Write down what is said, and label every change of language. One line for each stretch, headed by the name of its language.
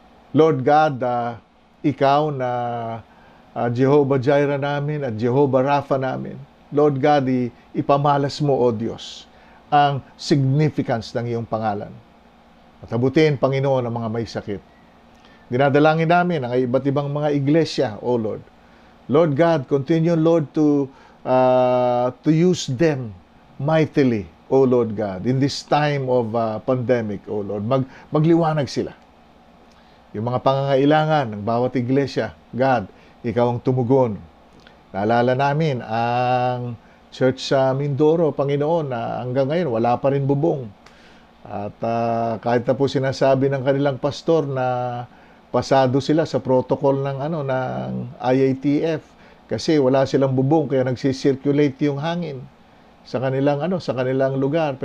Filipino: Lord God, ikaw na Jehovah Jireh namin at Jehovah Rapha namin, Lord God, ipamalas mo, O Diyos, ang significance ng iyong pangalan. At abutin, Panginoon, ang mga may sakit. Dinadalangin namin ang iba't ibang mga iglesia, O Lord.
English: Lord God, continue, Lord, to use them mightily, O Lord God, in this time of pandemic, O Lord.
Filipino: Magliwanag sila. Yung mga pangangailangan ng bawat iglesia, God, ikaw ang tumugon. Naalala namin ang church sa Mindoro, Panginoon, na hanggang ngayon wala pa rin bubong. At kahit na po sinasabi ng kanilang pastor na pasado sila sa protocol ng IATF kasi wala silang bubong kaya nagsisirculate yung hangin sa kanilang lugar.